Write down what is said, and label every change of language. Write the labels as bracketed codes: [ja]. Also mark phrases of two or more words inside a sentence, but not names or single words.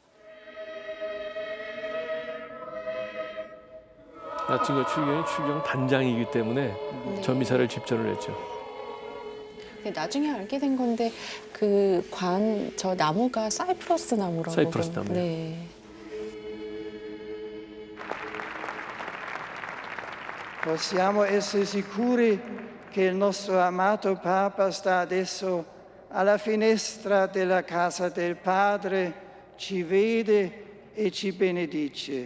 [ko] 라틴과 추경 단장이기 때문에 저 미사를 집전을 했죠. 네, 나중에 알게 된 건데 저 나무가 사이프러스 나무라고. 사이프러스 나무요. 네. [it] Possiamo essere sicuri che il nostro amato Papa sta adesso alla finestra della casa del Padre, ci vede e ci benedice.